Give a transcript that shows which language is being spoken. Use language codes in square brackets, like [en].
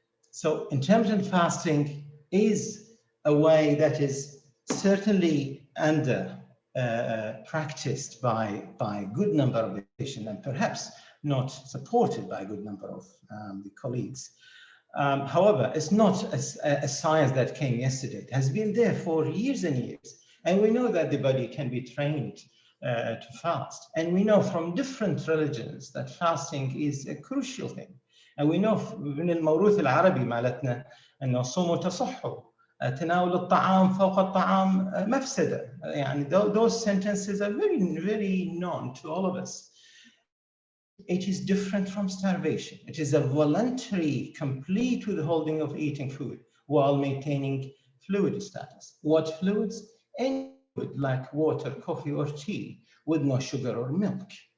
[en] So intermittent fasting is a way that is certainly under practiced by a good number of patients and perhaps not supported by a good number of the colleagues. However, it's not a science that came yesterday. It has been there for years and years. And we know that the body can be trained to fast. And we know from different religions that fasting is a crucial thing. And we know [ar] من الموروث العربي مالتنا أنه صوموا تصحوا تناول الطعام فوق الطعام مفسدة. [en] يعني those sentences are very known to all of us. It is different from starvation. It is a voluntary, complete withholding of eating food while maintaining fluid status. What fluids? Any fluid like water, coffee, or tea with no sugar or milk.